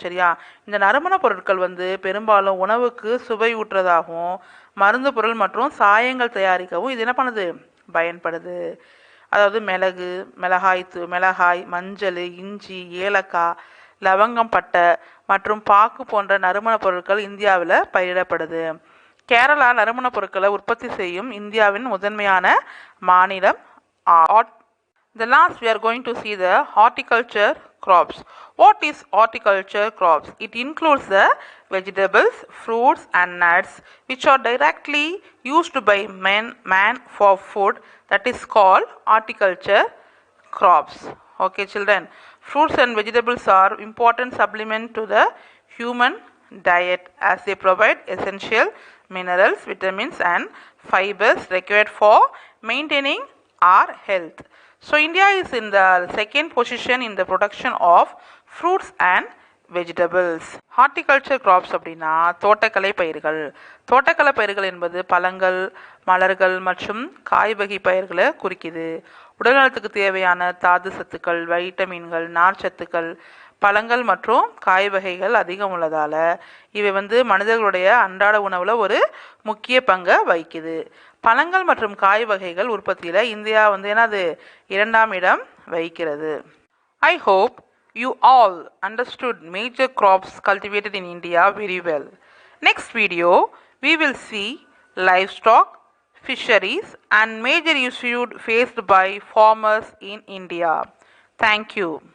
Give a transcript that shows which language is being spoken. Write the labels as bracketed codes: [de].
[ta] சரியா, இந்த நறுமண பொருட்கள் வந்து பெரும்பாலும் உணவுக்கு சுவை ஊட்டுறதாகவும் மருந்து பொருள் மற்றும் சாயங்கள் தயாரிக்கவும் இது என்ன பண்ணுது, பயன்படுது. அதாவது மிளகு, மிளகாய், மஞ்சள், இஞ்சி, ஏலக்காய், லவங்கம், பட்டை மற்றும் பாக்கு போன்ற நறுமண பொருட்கள் இந்தியாவில் பயிரிடப்படுது. கேரளா நறுமண பொருட்களை உற்பத்தி செய்யும் இந்தியாவின் முதன்மையான மாநிலம். [en] The last we are going to see the horticulture crops. What is horticulture crops? It includes the vegetables, fruits and nuts which are directly used by man for food. That is called horticulture crops. Okay children, fruits and vegetables are important supplement to the human diet as they provide essential minerals, vitamins and fibers required for maintaining our health. So India is in the second position in the production of fruits and vegetables. [ta] Horticulture crops அப்படின்னா தோட்டக்கலை பயிர்கள். தோட்டக்கலை பயிர்கள் என்பது பழங்கள், மலர்கள் மற்றும் காய் வகை பயிர்களை குறிக்குது. உடல்நலத்துக்கு தேவையான தாது சத்துக்கள், வைட்டமின்கள், நார்ச்சத்துக்கள் பழங்கள் மற்றும் காய் வகைகள் அதிகம் உள்ளதால இவை வந்து மனிதர்களுடைய அன்றாட உணவுல ஒரு முக்கிய பங்கை வகிக்குது. பழங்கள் மற்றும் காய் வகைகள் உற்பத்தியில இந்தியா வந்து என்னது, இரண்டாம் இடம் வகிக்கிறது. [en] I hope you all understood major crops cultivated in India very well. Next video we will see livestock, fisheries and major issues faced by farmers in India. Thank you.